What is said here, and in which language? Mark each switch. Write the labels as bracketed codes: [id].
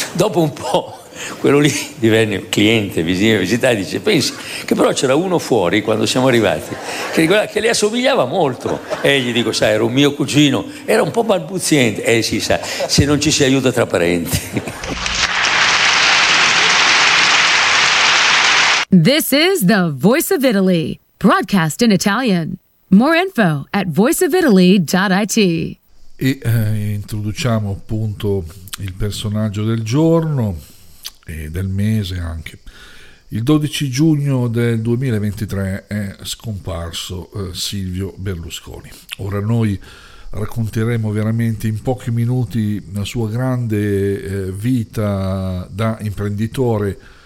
[it] Dopo un po' quello lì divenne cliente, visitare, dice, pensi che però c'era uno fuori quando siamo arrivati che ricordava che le assomigliava molto, e gli dico, sai, era un mio cugino, era un po' balbuziente, eh sì, sa, se non ci si aiuta tra parenti. [en] This is the Voice of Italy, broadcast in Italian. More info at voiceofitaly.it. [it] E introduciamo appunto il personaggio del giorno, del mese anche. Il 12 giugno del 2023 è scomparso Silvio Berlusconi. Ora noi racconteremo veramente in pochi minuti la sua grande vita da imprenditore.